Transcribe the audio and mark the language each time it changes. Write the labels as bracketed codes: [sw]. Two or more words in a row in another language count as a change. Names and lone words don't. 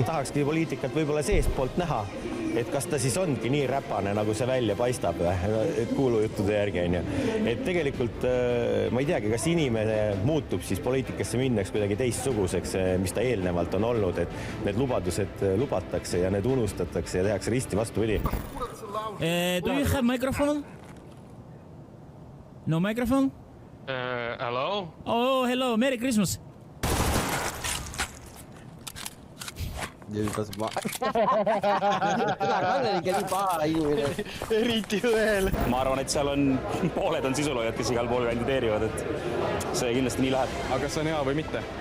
[et] Tahakski poliitikat võib-olla seestpoolt näha, et kas ta siis ongi nii räpane, nagu see välja paistab, et kuulujuttude järgi on ju. Et tegelikult ma ei teagi, kas inimene muutub siis poliitikasse minnaks kuidagi teistsuguseks, mis ta eelnevalt on olnud, et need lubadused lubatakse ja need unustatakse ja tehakse risti vastupidi. [en] Do you have microphone? No microphone? Hello? Oh, hello, Merry Christmas. [et] Eriti veel. Ma arvan, et seal on pooled on sisuloojad, kes igal pool kandideerivad, et see kindlasti nii läheb. Aga kas see on hea või mitte?